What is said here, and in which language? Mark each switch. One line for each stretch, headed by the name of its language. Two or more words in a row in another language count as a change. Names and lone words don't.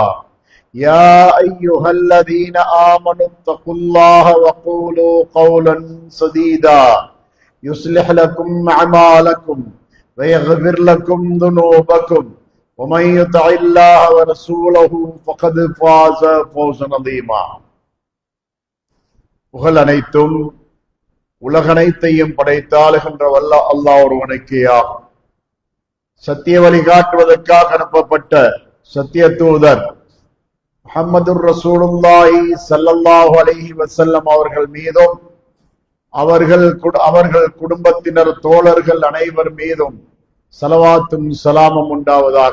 Arabic: يا أيها الذين آمنوا اتقوا الله وقولوا قولا سديدا يصلح لكم أعمالكم ويغفر لكم ذنوبكم ومن يطع الله ورسوله فقد فاز فوزا عظيما.
Tamil: புகழ் அனைத்தும் உலகனைத்தையும் படைத்தாளுகின்ற வல்ல அல்லாஹ் ஒருவனுக்கே ஆகும். சத்திய வழிகாட்டுவதற்காக அனுப்பப்பட்ட சத்திய தூதர்
Arabic: محمد رسول الله صلى الله عليه وسلم
Tamil: அவர்கள் மீதும் அவர்கள் குடும்பத்தினர் தோழர்கள் அனைவர் மீதும் ஸலவாத்தும் ஸலாமும் உண்டாவதாக.